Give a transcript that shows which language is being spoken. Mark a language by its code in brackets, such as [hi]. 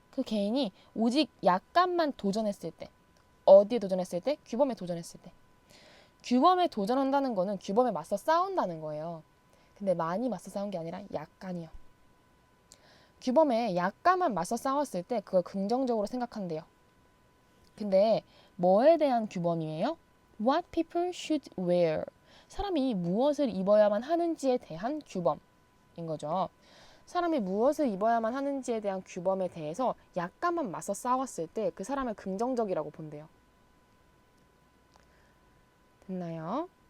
[ko] 그 개인이 오직 약간만 도전했을 때. 어디에 도전했을 때? 규범에 도전했을 때. 규범에 도전한다는 거는 규범에 맞서 싸운다는 거예요. 근데 많이 맞서 싸운 게 아니라 약간이요. 규범에 약간만 맞서 싸웠을 때 그걸 긍정적으로 생각한대요. 근데 뭐에 대한 규범이에요? [en] What people should wear. [ko] 사람이 무엇을 입어야만 하는지에 대한 규범인 거죠. 사람이 무엇을 입어야만 하는지에 대한 규범에 대해서 약간만 맞서 싸웠을 때 그 사람을 긍정적이라고 본대요. 됐나요?